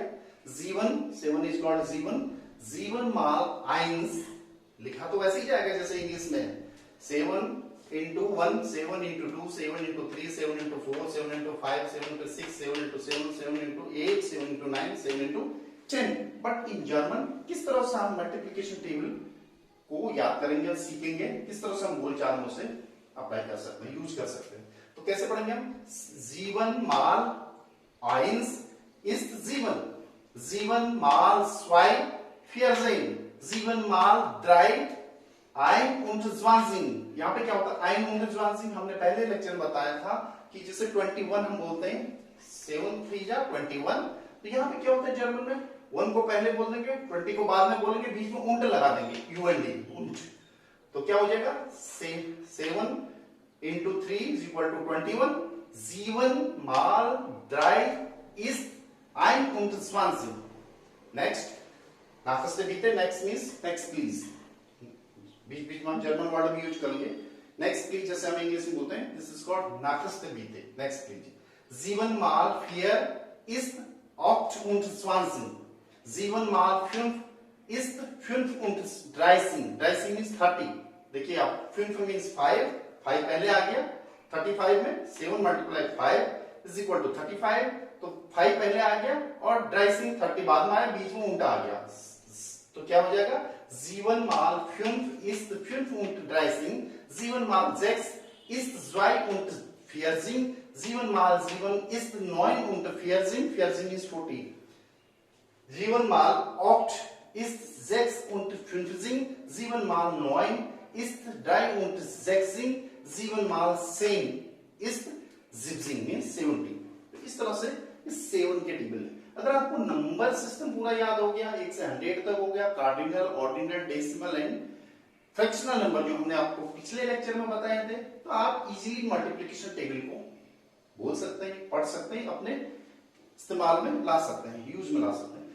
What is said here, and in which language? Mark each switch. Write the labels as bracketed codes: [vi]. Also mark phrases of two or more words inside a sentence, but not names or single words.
[hi] 7 [en] is called [hi] 7 माल 1 लिखा तो वैसे ही जाएगा जैसे इंग्लिश में [en] 7 into 1, 7 into 2, 7 into 3, 7 into 4, 7 into 5, 7 into 6, 7 into 7, 7 into 8, 7 into 9, 7 into 10. but in German [hi] किस तरह से हम [en] multiplication table [hi] को याद करेंगे और सीखेंगे, किस तरह से हम बोलचाल में उसे अप्लाई कर सकते हैं, यूज कर सकते हैं. तो कैसे पढ़ेंगे हम. [de] 7 mal 1 ist 7. 7 mal 2 14. 7 mal 3 21. [hi] यहाँ पे क्या होता है 21. हमने पहले लेक्चर में बताया था कि जैसे 21 हम बोलते हैं 7 3 जा 21. तो यहाँ पे क्या होता है जर्मन में 1 को पहले बोल देंगे, 20 को बाद में बोलेंगे, बीच में उंट लगा देंगे, und. तो क्या हो जाएगा [en] 7 into 3 is equal to 21. [de] 7 mal 3 ist 21. Next. Nachste bitte. [en] Next means next please. [hi] बीच बीच में हम [en] German word [hi] भी यूज करेंगे. [en] Next please, [hi] जैसे हम इंग्लिश में बोलते हैं, [en] this is called [de] nachste bitte. [en] Next please. [de] 7 mal 4 ist 8 und 20. 7 mal 5 ist 35. [en] 30 means 30. [hi] देखिए आप 5 means 5 पहले आ गया, 35 में [en] 7 multiply 5 is equal to 35, [hi] तो 5 पहले आ गया और 30 बाद में आया, बीच में उल्टा आ गया, तो क्या हो जाएगा [de] 7 mal 5 ist 35, 7 mal 6 ist 42, 7 mal 7 ist 49, 14 ist 40, 7 mal 8 ist 56, 7 mal 9 ist 63, 7 mal 10 ist 17 means 70. [hi] तो इस तरह से इस 7 के टेबल है। अगर आपको [en] number system [hi] पूरा याद हो गया, 1 से 100 तक हो गया, [en] cardinal, ordinal, decimal and fractional number [hi] जो हमने आपको पिछले लेक्चर में बताए थे, तो आप इजीली [en] multiplication table [hi] को बोल सकते हैं, पढ़ सकते हैं, अपने इस्तेमाल में ला सकते हैं, यूज में ला सकते हैं।